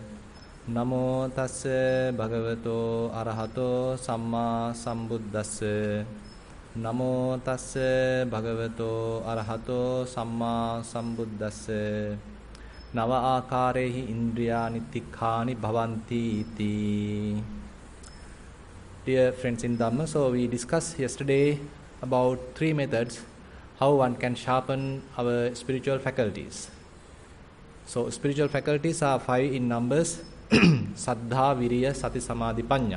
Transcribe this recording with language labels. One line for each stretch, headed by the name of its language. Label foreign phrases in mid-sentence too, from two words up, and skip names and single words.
Pali: Namo tassa bhagavato arahato samma sambuddhassa. Namo tassa bhagavato arahato samma sambuddhassa. Nava akarehi indriyani tikkani bhavanti iti.
English: Dear friends in Dhamma, so we discussed yesterday about 3 methods how one can sharpen our spiritual faculties. So spiritual faculties are 5 in numbers.
Pali: Saddha, Viriya, Sati, Samadhi, Panya.